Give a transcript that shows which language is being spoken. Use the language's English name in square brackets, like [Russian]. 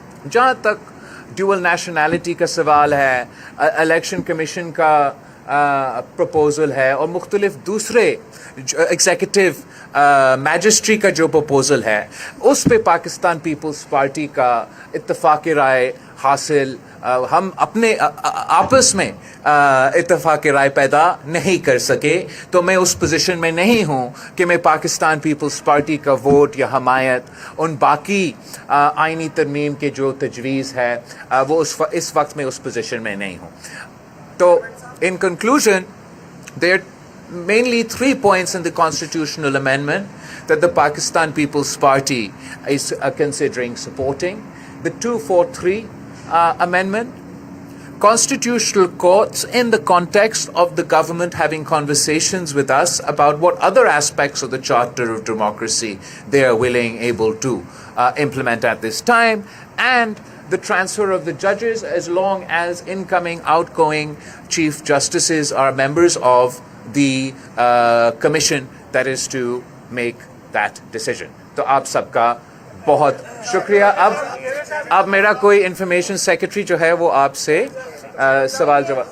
[Urdu] جہاں تک dual nationality کا سوال ہے, الیکشن کمیشن کا پروپوزل ہے, اور مختلف دوسرے ایگزیکٹو میجسٹری کا جو پروپوزل ہے, اس پہ پاکستان پیپلز پارٹی کا اتفاق رائے حاصل ہم اپنے آپس میں اتفاق رائے پیدا نہیں کر سکے. تو میں اس پوزیشن میں نہیں ہوں کہ میں پاکستان پیپلز پارٹی کا ووٹ یا حمایت ان باقی آئینی ترمیم کے جو تجویز ہے وہ اس وقت میں اس پوزیشن میں نہیں ہوں. تو [English] in conclusion, there are mainly 3 points in the constitutional amendment that the Pakistan People's Party is considering supporting. The 243 amendment, constitutional courts in the context of the government having conversations with us about what other aspects of the Charter of Democracy they are able to implement at this time, and the transfer of the judges as long as incoming, outgoing chief justices are members of the commission that is to make that decision. [Urdu] تو آپ سب کا بہت شکریہ. اب میرا کوئی information secretary جو ہے وہ آپ سے سوال جواب